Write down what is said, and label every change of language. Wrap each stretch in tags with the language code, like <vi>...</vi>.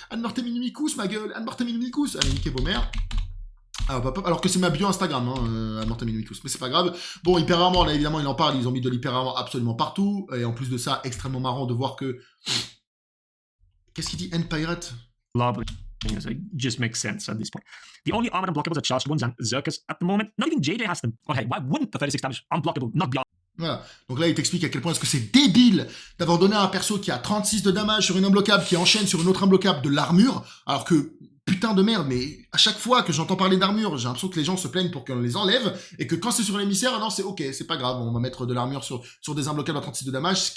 <fr>Ad Mortem Inumicus ma gueule. Ad Mortem Inumicus. Allez niquez vos mères. Alors que c'est ma bio Instagram, hein, Ad Mortem Inumicus, mais c'est pas grave. Bon, hyper rarement, là évidemment il en parle, ils ont mis de l'hyper rarement absolument partout, et en plus de ça, extrêmement marrant de voir que... Qu'est-ce qu'il dit, End Pirate?</fr> <en>So it just makes sense at this point. The only armored unblockables are Charged Ones and Zerkers at the moment. Not even JJ has them. Okay, why wouldn't the 36 damage unblockable not be</en> <fr>Voilà, donc là il t'explique à quel point est-ce que c'est débile d'avoir donné à un perso qui a 36 de damage sur une unblockable qui enchaîne sur une autre unblockable de l'armure, alors que putain de merde, mais à chaque fois que j'entends parler d'armure, j'ai l'impression que les gens se plaignent pour qu'on les enlève, et que quand c'est sur l'émissaire, non c'est ok, c'est pas grave, on va mettre de l'armure sur des unblockables à 36 de damage.</fr>